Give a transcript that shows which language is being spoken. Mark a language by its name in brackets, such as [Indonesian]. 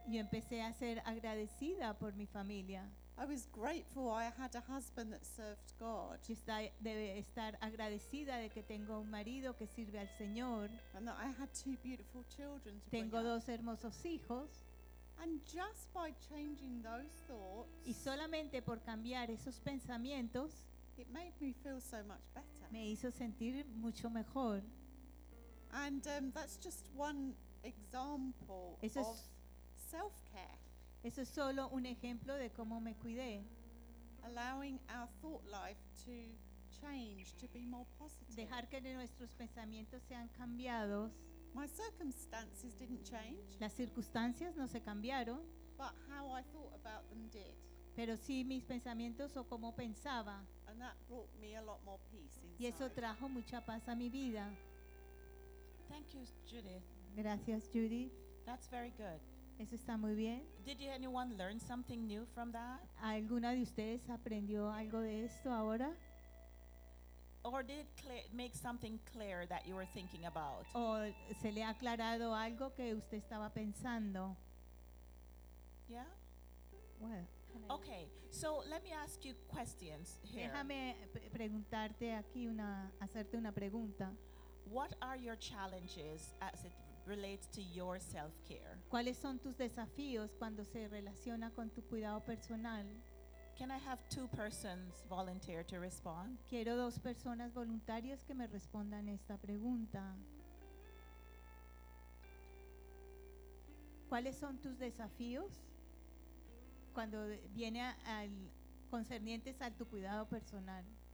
[Spanish] Yo empecé a ser agradecida por mi familia. [English] I was grateful I had a husband that served God. [Spanish] Yo debe estar agradecida de que tengo un marido que sirve al Señor. [English] And that I had two beautiful children. [Spanish] Tengo dos hermosos hijos. [English] And just by changing those thoughts, [Spanish] y solamente por cambiar esos pensamientos, [English] it made me feel so much better. [Spanish] Me hizo sentir mucho mejor. [English] And that's just one example of self-care. [Spanish] Eso es solo un ejemplo de cómo me cuidé. [English] Allowing our thought life to change, to be more positive. [Spanish] Dejar que nuestros pensamientos sean cambiados. [English] My circumstances didn't change. [Spanish] Las circunstancias no se cambiaron. [English] But how I thought about them did. [Spanish] Pero sí mis pensamientos o cómo pensaba. [English] And that brought me a lot more peace inside. [Spanish] Y eso trajo mucha paz a mi vida. [English] Thank you, Judith. [Spanish] Gracias, Judy. [English] That's very good. [Spanish] Eso está muy bien. [English] Did anyone learn something new from that? [Spanish] ¿Alguna de ustedes aprendió algo de esto ahora? [English] Or did it make something clear that you were thinking about? [Spanish] ¿O se le ha aclarado algo que usted estaba pensando? [English] Yeah. Well. Okay. So let me ask you questions here. [Spanish] Déjame preguntarte aquí hacerte una pregunta. [English] What are your challenges as it relates to your self-care? [Spanish] ¿Cuáles son tus desafíos cuando se relaciona con tu cuidado personal? [English] Can I have two persons volunteer to respond? [Spanish] Quiero dos personas voluntarias que me respondan esta pregunta. ¿Cuáles son tus desafíos cuando viene al concernientes al tu cuidado personal?